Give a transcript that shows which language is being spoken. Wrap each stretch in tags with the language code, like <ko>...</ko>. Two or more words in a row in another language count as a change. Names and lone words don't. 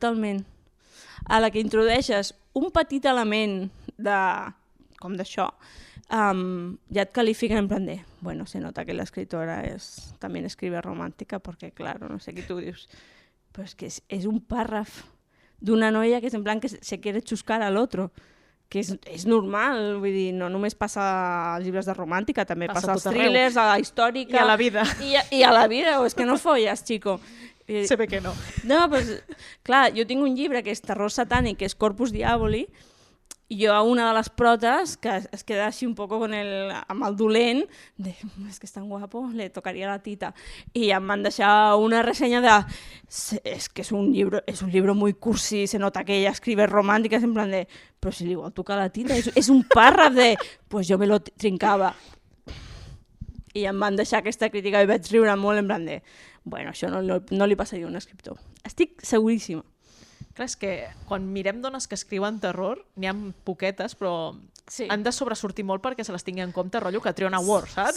<ca>A la que introdueixes un petit element com d'això, ja et califiquen en plan de... Bueno, se nota que l'escriptora també escribe romàntica, perquè, claro, no sé què tu dius. Però és que és un pàrraf d'una noia que és en plan que</ca> <es>se quiere chuscar al otro.</es> <ca>Que és normal, vull dir, no només passa als llibres de romàntica, també passa als thrillers, a la històrica... I a la vida. I a la vida, o és que no folles, chico.</ca> <es>Se ve que no.</es> <ca>No, doncs, clar, jo tinc un llibre que és terror satànic, que és Corpus Diaboli, i jo a una de les protes, que es queda així</ca> <es>un poco</es> <ca>amb el dolent, de, és que és tan guapo,</ca> <es>le tocaria la tita.</es> <ca>I em van deixar una ressenya de, és que és</ca> <es>un libro muy cursi, se nota que ella escribe romàntiques,</es> <ca>en plan de, però si li vol tocar la tita, és un pàrraf de, pues jo</ca> <es>me lo trincava.</es> <ca>I em van deixar aquesta crítica i vaig riure molt, en plan de, bueno, això no li passaria a un escriptor. Estic seguríssima. Clar, és que quan mirem dones que escriuen terror, n'hi ha poquetes, però han de sobresortir molt perquè se les tingui en compte, rotllo que Triona Ward, saps?</ca>